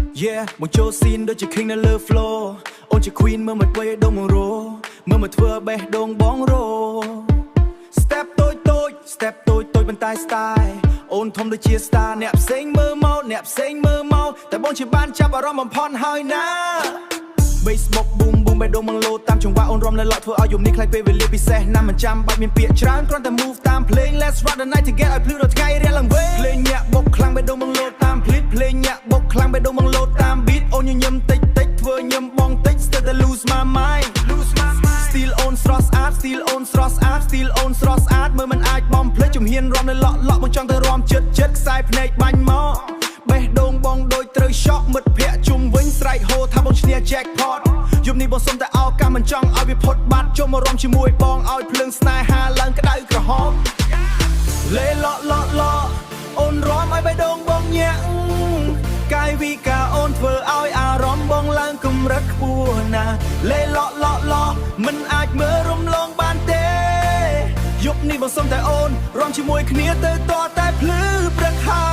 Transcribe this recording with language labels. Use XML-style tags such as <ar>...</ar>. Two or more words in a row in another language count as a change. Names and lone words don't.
<km>Yeah មកចូលស៊ីនដូចជា king នៅលើ floor អូនជា queen មើលមកធ្វើឲ្យដងមករោមើលមកធ្វើបេះដូងបងរោ step តូច step តូចបន្តែ style អូនធំដូចជា star អ្នកផ្សេងមើលមកតែបងជាបានចាប់អារម្មណ៍បំផន់ហើយណា Facebook boom បេះដូងមកលោតាមចង្វាក់អូនរំលែកធ្វើ ឲ្យយំនេះខ្លាចពេលវេលាពិសេសណាស់មិនចាំបាច់មានពាក្យច្រើនគ្រាន់តែ move តាមភ្លេង</km> <en>Let's rock the night together</en> <km>ឲ្យភ្លឺដល់ថ្ងៃរៀងឡើងវិញភ្លេងញាក់បុកខ្លាំងបេះដូងមកលោតាម pleat ភ្លេងញាក់បុកខ្លាំងបេះដូង មកលោតាម beat អូនញញឹមតិចធ្វើញឹមបងតិច</km> <en>still lose my mind still on</en> <km>ស្រស់ស្អាត</km> <en>still on</en> <km>ស្រស់ស្អាតមើលមិនអាចបំភ្លេចជំហានរំនៅ លក់មកចង់ទៅរំចិត្តខ្សែភ្នែកបាញ់មកបេះដូងបងដូចត្រូវ shock មិត្តភ័ក្ដិជុំវិញស្រែកហូថាបងឈ្នះ jackpot យប់នេះ បងសុំតែឱកាសមិនចង់ឲ្យវាផុតបាត់ចូលមករំជាមួយបងឲ្យភ្លើងស្នេហាឡើងក្តៅក្រហមលេឡក់អូនរំឲ្យបេះដូងបងញាក់កាយវិការអូនធ្វើឲ្យអារម្មណ៍បងឡើងកម្រិតខ្ពស់ណាស់លេឡក់មិនអាចមើលរំលងបានទេយប់នេះបងសុំតែអូនរំជាមួយគ្នាទៅតតែភ្លឺព្រឹក</km>